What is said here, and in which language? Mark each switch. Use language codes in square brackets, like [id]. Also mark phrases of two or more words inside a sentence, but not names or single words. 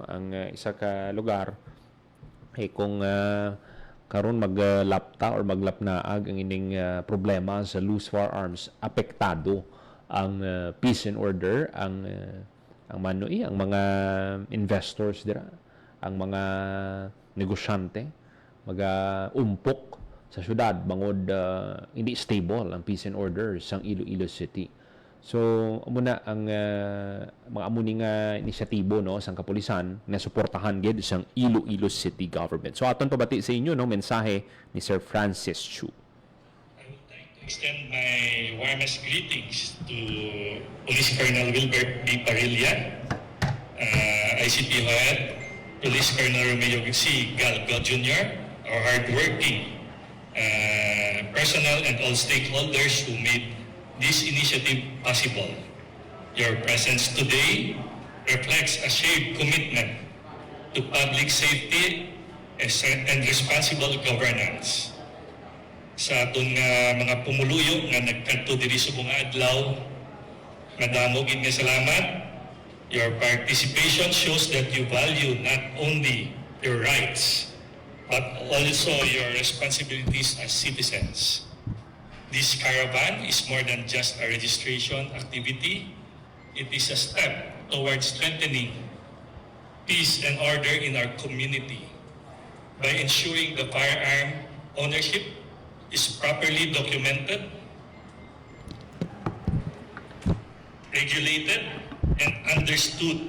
[hil] ang isa ka lugar kung karon maglapta or maglapnaag ang ining problema sa loose firearms, apektado ang [en] peace and order, [hil] ang manoi, ang mga investors dira, ang mga negosyante umpok sa syudad bangod hindi stable ang [en] peace and order [hil] sang Iloilo City. So muna ang mga amuni nga inisyatibo no sang kapulisan na suportahan gid sang Iloilo City government. So aton pabati sa inyo no mensahe ni Sir Francis Chu. [en] Extend my warmest greetings to Police Colonel Wilbert B. Parilla, ICP Head, Police Colonel Romeo C. Galgo Jr., our hardworking personnel and all stakeholders who made this initiative possible. Your presence today reflects a shared commitment to public safety and responsible governance. [hil] Sa atong mga pumuluyo nga nagkadto diri sa mga adlaw, madamo gid nga salamat. [en] Your participation shows that you value not only your rights but also your responsibilities as citizens. This caravan is more than just a registration activity. It is a step towards strengthening peace and order in our community by ensuring the firearm ownership is properly documented, regulated, and understood.